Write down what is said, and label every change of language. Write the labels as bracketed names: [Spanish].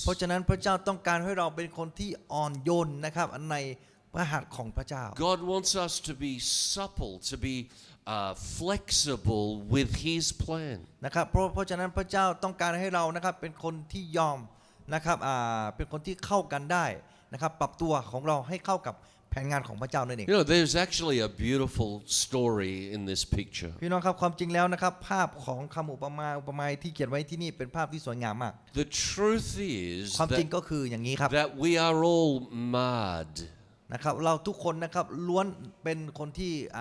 [Thai] เพราะฉะนั้นพระเจ้าต้องการให้เราเป็นคนที่อ่อนโยนนะครับในพระหัตถ์ของพระเจ้า [English] God wants us to be supple, to be flexible with His plan. [Thai] นะครับเพราะฉะนั้นพระเจ้าต้องการให้เรานะครับเป็นคนที่ยอมนะครับเป็นคนที่เข้ากันได้นะครับปรับตัวของเราให้เข้ากับแผนงานของพระเจ้านั่นเอง [English] You know, there's actually a beautiful story in this picture. [Thai] พี่น้องครับความจริงแล้วนะครับภาพของคำอุปมาที่เขียนไว้ที่นี่เป็นภาพที่สวยงามมาก [English] The truth is [Thai] ความจริงก็คืออย่างนี้ครับ [English] that we are all marred. [Thai] นะครับเราทุกคนนะครับล้วนเป็นคนที่